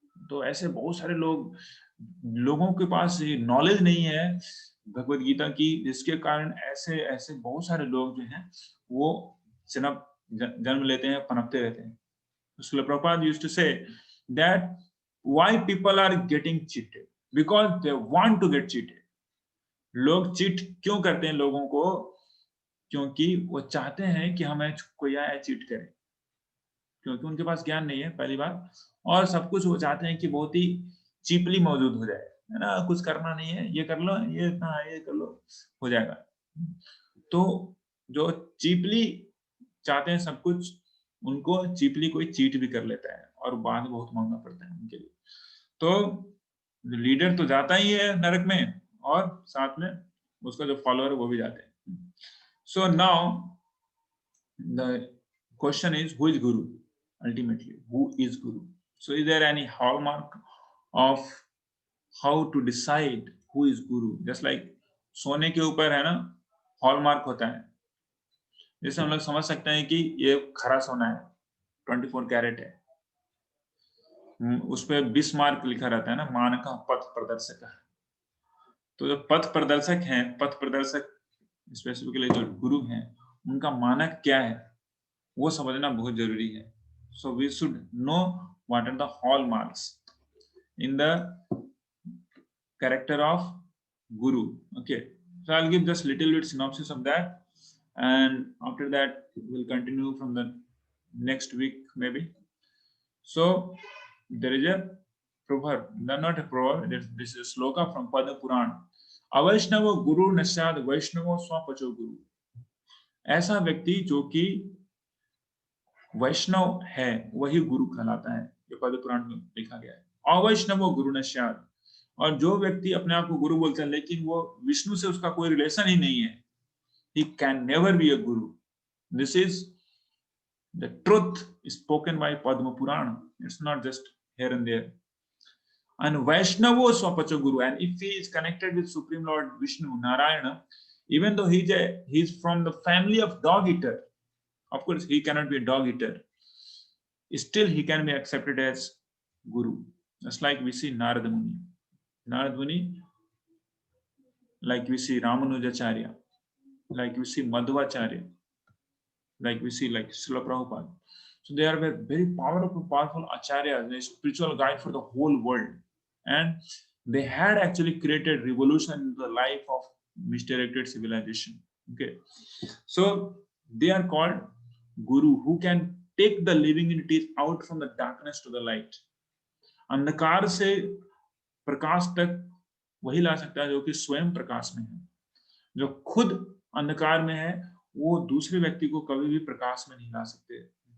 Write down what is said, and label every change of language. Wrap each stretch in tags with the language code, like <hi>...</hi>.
<hi>तो ऐसे बहुत सारे लोगों के पास ये नॉलेज नहीं है भगवत गीता की, जिसके कारण ऐसे ऐसे बहुत सारे लोग जो हैं वो जन्म जन्म लेते हैं, पनपते रहते हैं।</hi> <en>Srila Prabhupada used to say that why people are getting cheated, because they want to get cheated.</en> <hi>लोग चीट क्यों करते हैं लोगों को, क्योंकि वो चाहते हैं कि हमें कोई आए चीट करे, क्योंकि उनके पास ज्ञान नहीं है पहली बात, और सब कुछ वो चाहते हैं कि बहुत ही चीपली मौजूद हो जाए, है ना, कुछ करना नहीं है, ये कर लो, ये इतना है, ये कर लो, हो जाएगा। तो जो चीपली चाहते हैं सब कुछ, उनको चीपली कोई चीट भी कर लेता है, और बाद में बहुत महंगा पड़ता है उनके लिए। तो लीडर तो जाता ही है नरक में, और साथ में उसका जो फॉलोअर है वो भी जाते हैं।</hi> <en>So now the question is, who is guru? Ultimately, who is guru? So is there any hallmark of how to decide who is guru? Just like</en> <hi>सोने के ऊपर है ना हॉलमार्क होता है, जैसे हम लोग समझ सकते हैं कि ये खरा सोना है, 24 कैरेट है, उस पर बिस्मार्क लिखा रहता है ना, मानक पथ प्रदर्शक। तो जो पथ प्रदर्शक हैं, पथ प्रदर्शक स्पेसिफिकली जो गुरु हैं, उनका मानक क्या है वो समझना बहुत जरूरी है.</hi> <en>So we should know what are the hallmarks in the character of guru. Okay, so I'll give just little bit synopsis of that, and after that we'll continue from the next week maybe. So there is a proverb, not a proverb, this is a sloka from Padma Puran.</en> <sa>अवैष्णव गुरु नश्याद वैष्णवो स्वपचो गुरु.</sa> <hi>ऐसा व्यक्ति जो कि वैष्णव है वही गुरु कहलाता है, ये पद्म पुराण में लिखा गया है.</hi> <sa>अवैष्णव गुरु नश्याद,</sa> <hi>और जो व्यक्ति अपने आप को गुरु बोलता है लेकिन वो विष्णु से उसका कोई रिलेशन ही नहीं है,</hi> <en>he can never be a guru. This is the truth spoken by Padma Purana. It's not just here and there. And</en> <sa>Vaishnavo Swapacha Guru,</sa> <en>and if he is connected with Supreme Lord Vishnu, Narayana, even though he's from the family of dog eater, of course he cannot be a dog eater, still he can be accepted as Guru. Just like we see Narada Muni. Narada Muni, like we see Ramanujacharya, like we see Madhvacharya, like we see like Srila Prabhupada. So they are very powerful acharyas, a spiritual guide for the whole world. And they had actually created revolution in the life of misdirected civilization. Okay, so they are called Guru, who can take the living entities out from the darkness to the light.</en> <hi>अंधकार से प्रकाश तक वही ला सकता है जो कि स्वयं प्रकाश में है. जो खुद अंधकार में है वो दूसरे व्यक्ति को कभी भी प्रकाश में नहीं ला सकते.</hi>